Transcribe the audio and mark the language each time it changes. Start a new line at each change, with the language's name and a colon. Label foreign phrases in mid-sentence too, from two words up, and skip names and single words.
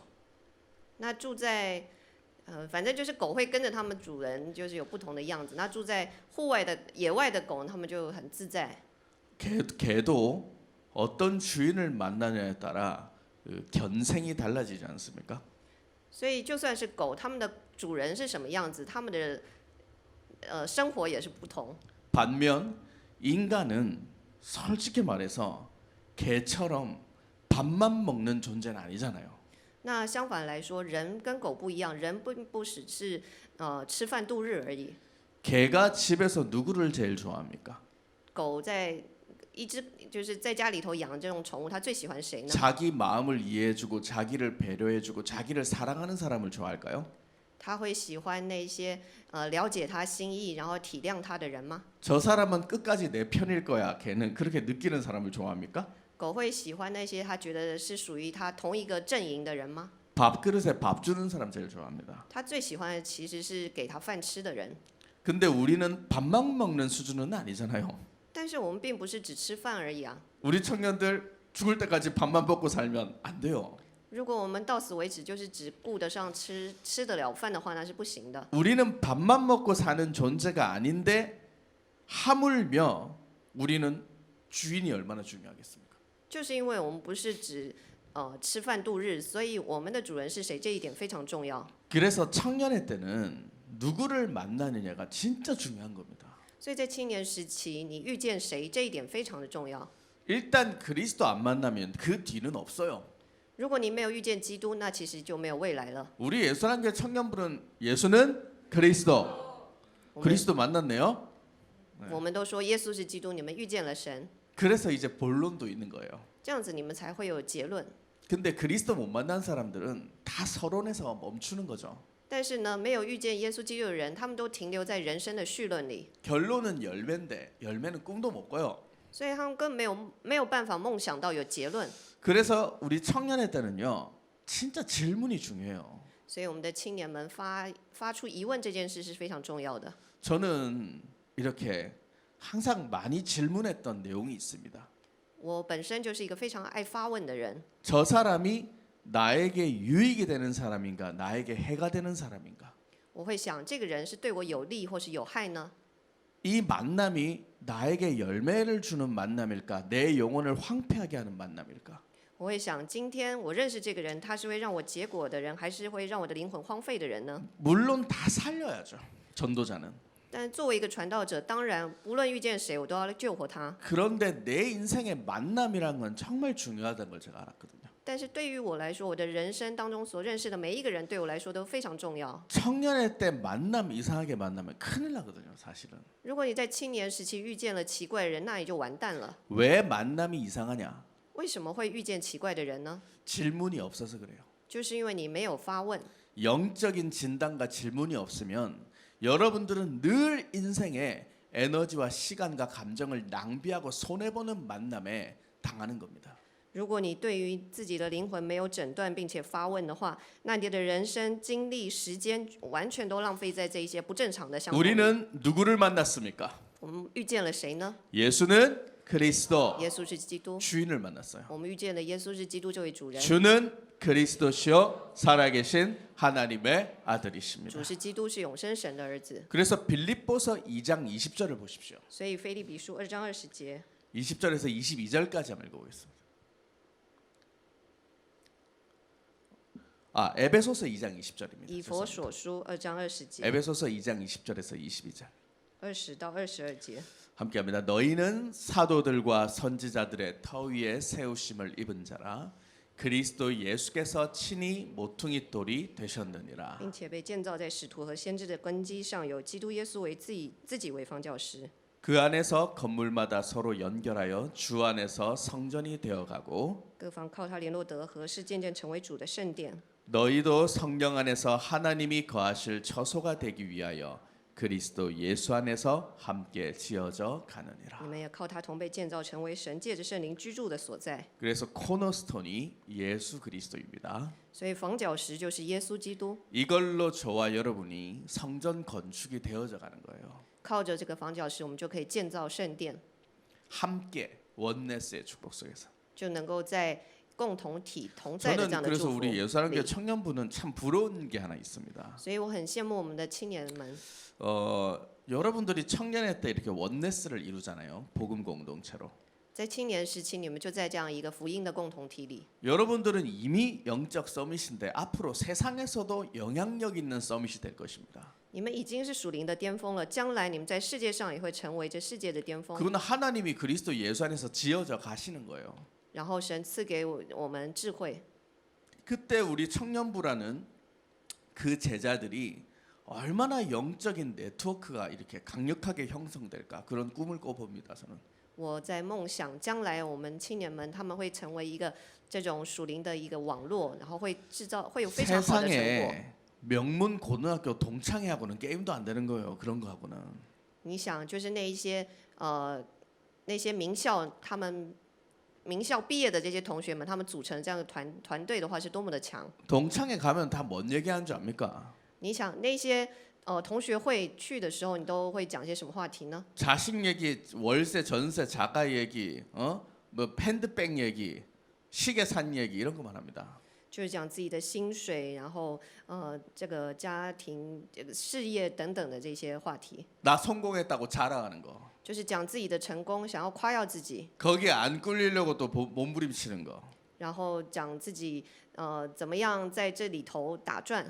Chinese: 那住在反正就是狗会跟着他们主人，就是有不同的样子。那住在户外的野外的狗，它们就很自在。
Korean: 개도 어떤 주인을 만나냐에 따라 그 견생이 달라지지 않습니까?
Chinese: 所以就算是狗，它们的主人是什么样子，它们的生活也是不同。
Korean: 반면 인간은 솔직히 말해서 개처럼 밥만 먹는 존재는 아니잖아요.
Chinese: 那相反来说，人跟狗不一样，人并不只是吃饭度日而已。
Korean: 개가 집에서 누구를 제일 좋아합니까?
Chinese: 狗就是在家里头养这种宠物，它最喜欢谁呢？
Korean: 자기 마음을 이해해주고 자기를 배려해주고 자기를 사랑하는 사람을 좋아할까요?
Chinese: 它会喜欢那些了解它心意，然后体谅它的人吗？
Korean: 저 사람은 끝까지 내 편일 거야. 걔는 그렇게 느끼는 사람을 좋아합니까?
Chinese: 狗会喜欢那些它觉得是属于它同一个阵营的人吗？
Korean: 밥그릇에 밥 주는 사람 제일 좋아합니다.
Chinese: 它最喜欢的其实是给它饭吃的人。
Korean: 근데 우리는 밥만 먹는 수준은 아니잖아요.
Chinese: 但是我们并不是只吃饭而已啊！
Korean: 우리 청년들 죽을 때까지 밥만 먹고 살면 안 돼요.
Chinese: 如果我们到死为止就是只顾得上吃得了饭的话，那是不行的。
Korean: 우리는 밥만 먹고 사는 존재가 아닌데 하물며 우리는 주인이 얼마나 중요하겠습니까?
Chinese: 就是因为我们不是只吃饭度日，所以我们的主人是谁这一点非常重要。
Korean: 그래서 청년의 때는 누구를 만나느냐가 진짜 중요한 겁니다.
Chinese: 所以在青年时期，你遇见谁这一点非常的重要。
Korean: 일단 그리스도 안 만나면 그 뒤는 없어요.
Chinese: 如果你没有遇见基督，那其实就没有未来了。
Korean: 우리 예수란교회 청년부는 예수는 그리스도.
Chinese: 我们
Korean: 그리스도 만났네요.
Chinese: 我们都说耶稣是基督，你们遇见了神，
Korean: 그래서 이제 본론도 있는 거예요.
Chinese: 这样子你们才会有结论。
Korean: 근데 그리스도 못 만난 사람들은 다 서론에서 멈추는 거죠.
Chinese: 但是呢，没有遇见耶稣基督的人，他们都停留在人生的绪论里，
Korean: 결론은 열매인데 열매는 꿈도 못 꿔요.
Chinese: 所以他们更没有办法梦想到有结论。
Korean: 그래서 우리 청년의 때는요, 진짜 질문이 중요해요.
Chinese: 所以我们的青年们发出疑问这件事是非常重要的。
Korean: 저는 이렇게 항상 많이 질문했던 내용이 있습니다.
Chinese: 我本身就是一个非常爱发问的人，
Korean: 저 사람이 나에게 유익이 되는 사람인가, 나에게 해가 되는 사람인가?
Chinese: 我会想这个人是对我有利或是有害呢？
Korean: 이 만남이 나에게 열매를 주는 만남일까, 내 영혼을 황폐하게 하는 만남일까?
Chinese: 我会想今天我认识这个人，他是会让我结果的人，还是会让我的灵魂荒废的人呢？
Korean: 물론 다 살려야죠. 전도자는.
Chinese: 但作为一个传道者，当然无论遇见谁，我都要救活他。
Korean: 그런데 내 인생의 만남이란 건 정말 중요하다는 걸 제가 알았거든요.
Chinese: 但是对于我来说，我的人生当中所认识的每一个人，对我来说都非常重要。
Korean: 청년의 때 만남 이상하게 만나면 큰일 나거든요, 사실은.
Chinese: 如果你在青年时期遇见了奇怪的人，那你就完蛋了。
Korean: 왜 만남이 이상하냐?
Chinese: 为什么会遇见奇怪的人呢？
Korean: 질문이 없어서 그래요.
Chinese: 就是因为你没有发问。
Korean: 영적인 진단과 질문이 없으면 여러분들은 늘 인생에 에너지와 시간과 감정을 낭비하고 손해보는 만남에 당하는 겁니다.
Chinese: 如果你对于自己的灵魂没有诊断并且发问的话，那你的人生、精力、时间完全都浪费在这一些不正常的项目里。
Korean: 우리는 누구를 만났습니까?
Chinese: 我们遇见了谁呢？
Korean: 예수는 그리스도
Chinese: 耶稣是基督。
Korean: 주인을 만났어요.
Chinese: 我们遇见了耶稣是基督这位主人，
Korean: 주는 그리스도시요 살아계신 하나님의 아들이십니다.
Chinese: 主是基督，是永生神的儿子。
Korean: 그래서 빌립보서 2장 20절을 보십시오.
Chinese: 所以腓立比书2章20节，
Korean: 20절에서 22절까지 한번 읽어보겠습니다. 에베소서 2장 20절입니다.
Chinese: 以佛所书2章20节，
Korean: 에베소서 2장 20절에서 22절.
Chinese: 20 到22节。
Korean: 함께합니다. 너희는 사도들과 선지자들의 터 위에 세우심을 입은 자라 그리스도 예수께서 친히 모퉁이 돌이 되셨느니라.
Chinese: 并且被建造在使徒和先知的根基上，有基督耶稣为自己为方教师。
Korean: 그 안에서 건물마다 서로 연결하여 주 안에서 성전이 되어가고
Chinese: 各方靠他联络得合，是渐渐成为主的圣殿。
Korean: 너희도 성령 안에서 하나님이 거하실 처소가 되기 위하여 그리스도 예수 안에서 함께 지어져 가느니라.
Chinese: 你们也靠他同被建造，成为神借着圣灵居住的所在。
Korean: 그래서 코너스톤이 예수 그리스도입니다.
Chinese: 所以房角石就是耶稣基督，
Korean: 이걸로 저와 여러분이 성전 건축이 되어져 가는 거예요.
Chinese: 靠着这个房角石，我们就可以建造圣殿，
Korean: 함께 원네스의 축복 속에서.
Chinese: 就能够在共同体同在的这
Korean: 저는
Chinese: 样的
Korean: 그래서
Chinese: 祝福
Korean: 우리 예수사랑교회
Chinese: 里。
Korean: 청년부는 참 부러운 게 하나 있습니다.
Chinese: 所以我很羡慕我们的青年们。
Korean: 여러분들이 청년회 때 이렇게 원네스를 이루잖아요. 복음 공동체로.
Chinese: 在青年时期，你们就在这样一个福音的共同体里。
Korean: 여러분들은 이미 영적 서밋인데 앞으로 세상에서도 영향력 있는 서밋이 될 것입니다.
Chinese: 你们已经是属灵的巅峰了，将来你们在世界上也会成为这世界的巅峰。
Korean: 그건 하나님이 그리스도 예수 안에서 지어져 가시는 거예요.
Chinese: 然后神赐给我们智慧，
Korean: 그때 우리 청년부라는 그 제자들이 얼마나 영적인 네트워크가 이렇게 강력하게 형성될까 그런 꿈을 꿔봅니다. 저는.
Chinese: 我在梦想将来我们青年们他们会成为一个这种属灵的一个网络，然后会有非常好的成果。
Korean: 세상에 명문 고등학교 동창회하고는 게임도 안 되는 거예요. 그런 거 하고는.
Chinese: 你想，就是那些名校他们名校毕业的这些同学们，他们组成这样的团队的话，是多么的强。
Korean: 동창회 가면 다 뭔 얘기하는 줄 압니까?
Chinese: 你想那些同学会去的时候，你都会讲些什么话题呢？
Korean: 자식 얘기, 월세, 전세, 자가 얘기, 뭐 팬드백 얘기, 시계 산 얘기 이런 것만 합니다.
Chinese: 就是讲自己的薪水，然后这个家庭、这个事业等等的这些话题，
Korean: 나 성공했다고 자랑하는 거.
Chinese: 就是讲自己的成功，想要夸耀自己，
Korean: 거기에 안 꿀리려고 또 몸부림치는 거.
Chinese: 然后讲自己怎么样在这里头打转。